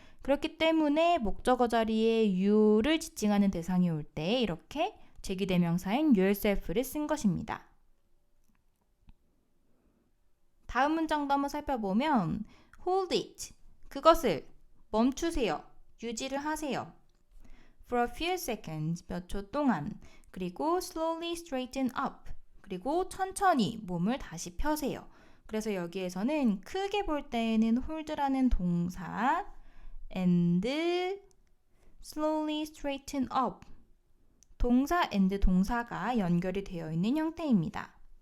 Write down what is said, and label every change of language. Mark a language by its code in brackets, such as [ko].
[ko] 그렇기 때문에 목적어 자리에 you를 지칭하는 대상이 올 때 이렇게 제기대명사인 yourself를 쓴 것입니다. 다음 문장도 한번 살펴보면 [en] hold it, [ko] 그것을 멈추세요, 유지를 하세요. [en] For a few seconds, [ko] 몇 초 동안. 그리고 [en] slowly straighten up, [ko] 그리고 천천히 몸을 다시 펴세요. 그래서 여기에서는 크게 볼 때에는 hold라는 동사 [en] and slowly straighten up, [ko] 동사 and 동사가 연결이 되어 있는 형태입니다.